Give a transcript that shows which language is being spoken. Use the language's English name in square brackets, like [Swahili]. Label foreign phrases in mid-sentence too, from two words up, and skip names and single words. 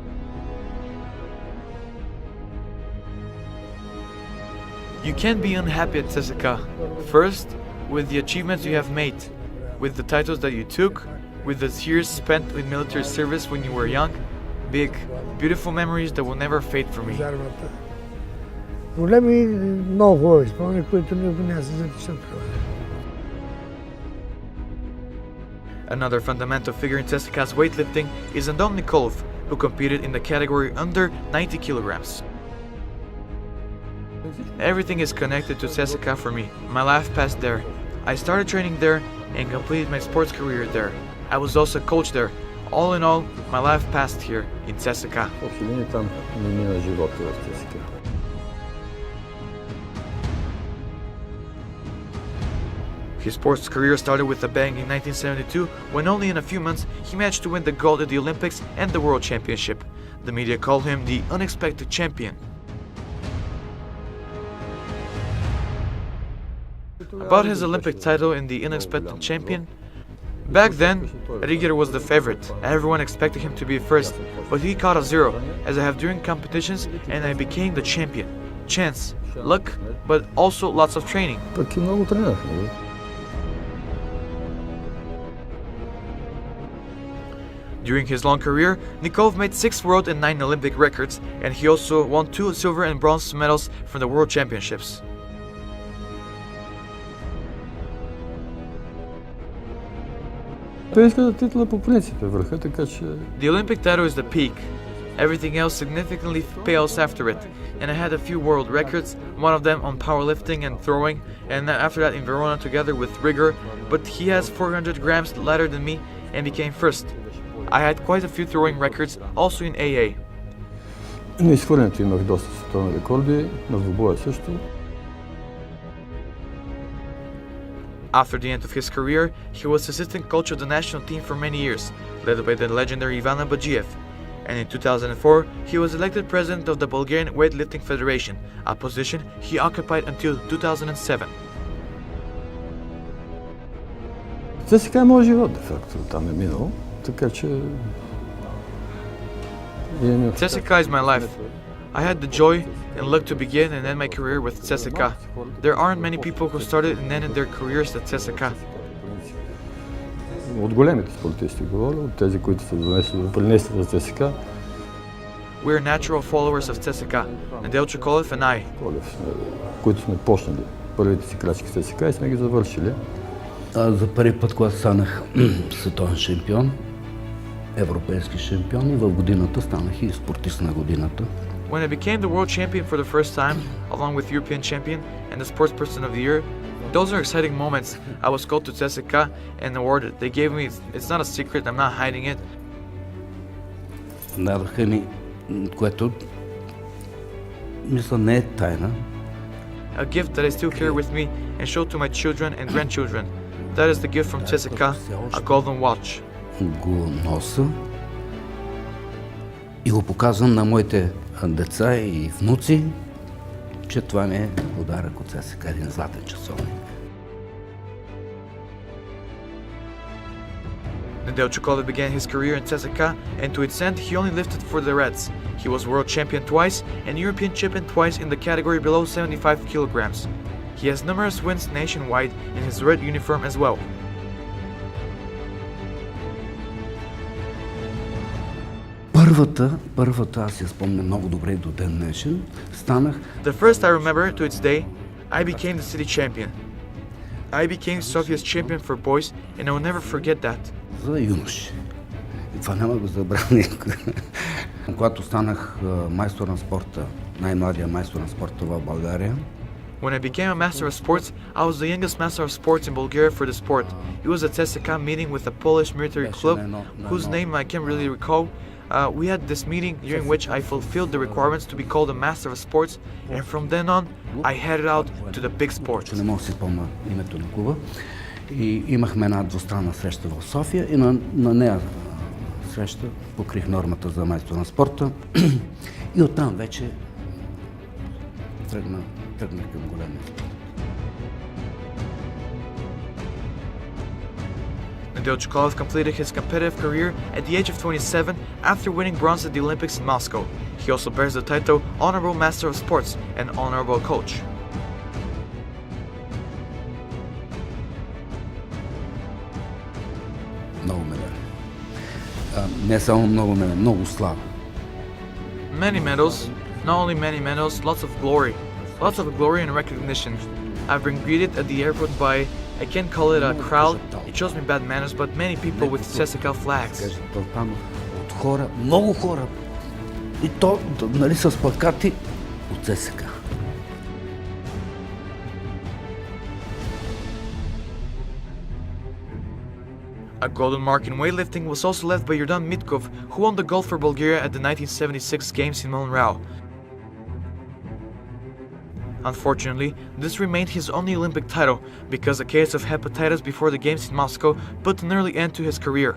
[English] You can't be unhappy at CSKA. First, with the achievements you have made, with the titles that you took, with the years spent in military service when you were young, big, beautiful memories that will never fade for me. [Bulgarian] Големи много хубави спомени, които никога не се запишат. [English] Another fundamental figure in CSKA's weightlifting is Andon Nikolov, who competed in the category under 90 kilograms. Everything is connected to CSKA for me. My life passed there. I started training there and completed my sports career there. I was also a coach there. All in all, my life passed here in CSKA. [Bulgarian] Там не мина живота в ЦСКА. [English] His sports career started with a bang in 1972 when only in a few months he managed to win the gold at the Olympics and the World Championship. The media called him the unexpected champion. About his Olympic title in the unexpected champion, back then, Riger was the favorite. Everyone expected him to be first, but he caught a zero, as I have during competitions, and I became the champion. Chance, luck, but also lots of training. [Bulgarian] Пък и много тренирах. [English] During his long career, Nikolov made 6 world and 9 Olympic records, and he also won 2 silver and bronze medals from the World Championships. [Bulgarian] Олимпийската титла по принцип е върха, така че... [English] The Olympic title is the peak. Everything else significantly pales after it, and I had a few world records, one of them on powerlifting and throwing, and after that in Verona together with Riger, but he has 400 grams lighter than me and became first. I had quite a few throwing records, also in AA. [Bulgarian] На изхвърлянето имах доста световни рекорди, на двубоя също. [English] After the end of his career, he was assistant coach of the national team for many years, led by the legendary Ivan Bajiev. And in 2004, he was elected president of the Bulgarian Weightlifting Federation, a position he occupied until 2007. [Bulgarian] ЦСКА е моят живот, де факто, там е минало, така че... [English] CSKA is my life. I had the joy and luck to begin and end my career with CSKA. There aren't many people who started and ended their careers at CSKA. [Bulgarian] От големите спортисти говоря, от тези, които са принесли за ЦСКА. [English] We are natural followers of CSKA, Nedelcho Kolev and I. [Bulgarian] Които сме почнали първите си крачки в ЦСКА и сме ги завършили. За първи път, когато станах световен шампион, европейски шампион и в годината станах и спортист на годината. [English] When I became the world champion for the first time, along with European champion and the sports person of the year, those are exciting moments. I was called to CSKA and awarded. They gave me, it's not a secret, I'm not hiding it. [Bulgarian] Дадоха ни, което мисля не е тайна. [English] A gift that I still carry with me and show to my children and grandchildren. That is the gift from CSKA, a golden watch. [Bulgarian] Го носа и го показвам на моите деца и внуци, че това ми е подарък от CSKA, един златен часовник. [English] Nedelcho Kolev began his career in CSKA, and to its end, he only lifted for the Reds. He was world champion twice and European champion twice in the category below 75 kilograms. He has numerous wins nationwide in his red uniform as well. [Bulgarian] Първата, аз я спомня много добре до ден днешен, станах... [English] The first I remember to its day, I became the city champion. I became Sofia's champion for boys, and I will never forget that. [Bulgarian] За юноши. И това няма го забравя. Когато станах майстор на спорта, най-младия майстор на спорта в България. [English] When I became a master of sports, I was the youngest master of sports in Bulgaria for the sport. It was a CSKA meeting with a Polish military club, whose name I can't really recall. We had this meeting during which I fulfilled the requirements to be called a master of sports, and from then on, I headed out to the big sports. [Bulgarian] Не мога да си спомня името на клуба. И имахме една двустранна среща в София и на нея среща покрих нормата за майстор на спорта. И оттам вече тръгнах към големия спорт. [English] Nedeljkovac completed his competitive career at the age of 27 after winning bronze at the Olympics in Moscow. He also bears the title Honorable Master of Sports and Honorable Coach. [Bulgarian] Много медали. Не само много медали, много слава. [English] Many medals, not only many medals, lots of glory. Lots of glory and recognition. I've been greeted at the airport by, I can't call it a crowd, it shows me bad manners, but many people with CSKA flags. [Bulgarian] От хора, много хора. И то, нали, с плакати от ЦСКА. [English] A golden mark in weightlifting was also left by Yordan Mitkov, who won the gold for Bulgaria at the 1976 Games in Monreal. Unfortunately, this remained his only Olympic title because a case of hepatitis before the Games in Moscow put an early end to his career.